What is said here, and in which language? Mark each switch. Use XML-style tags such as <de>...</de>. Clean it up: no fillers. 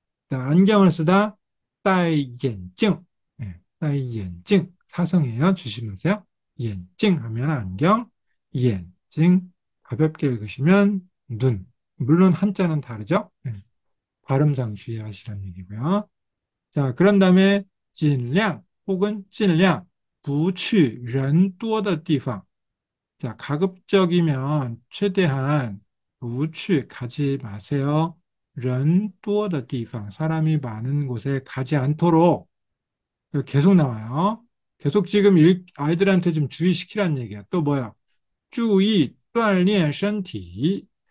<ko>안경을 쓰다 戴眼镜. 네, 戴眼镜 사성이에요. 주시면서요. 眼镜 하면 안경, 眼睛 가볍게 읽으시면 눈. 물론 한자는 다르죠. 네, 발음상 주의하시라는 얘기고요. 자, 그런 다음에 尽量 혹은</ko> <zh>尽量 不去人多的地方.</zh> <ko>자, 가급적이면 최대한 不去 가지 마세요.</ko> <zh>人多的地方</zh> <ko>사람이 많은 곳에 가지 않도록 계속 나와요. 계속 지금 아이들한테 좀 주의시키라는 얘기야. 또 뭐야?</ko> <zh>注意锻炼身体.</zh>